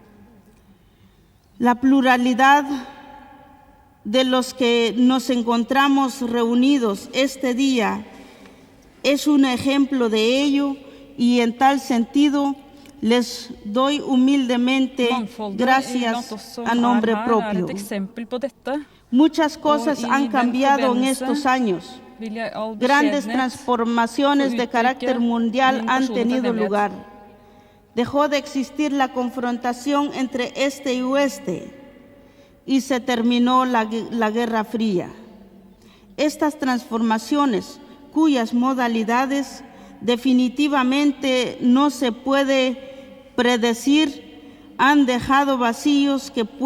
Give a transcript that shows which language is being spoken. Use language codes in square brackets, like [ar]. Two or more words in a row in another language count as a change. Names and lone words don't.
[es] La pluralidad de los que nos encontramos reunidos este día es un ejemplo de ello y en tal sentido les doy humildemente [no] Mangfoldet [es] gracias [no] blant oss som [es] a nombre [no] her [es] propio. [no] et eksempel på dette. [es] Muchas cosas y han [no] den [es] cambiado en [no] forbindelse [es] estos años. [no] Vil jeg all [es] Grandes [no] beskjedenhet [es] transformaciones de [no] uttrykke [es] carácter mundial [no] min [es] han [no] personlige [es] tenido [no] takknemlighet. [es] lugar. Dejó de existir la confrontación entre este y oeste y se terminó la Guerra Fría. Estas transformaciones, cuyas modalidades definitivamente no se puede predecir, han dejado vacíos que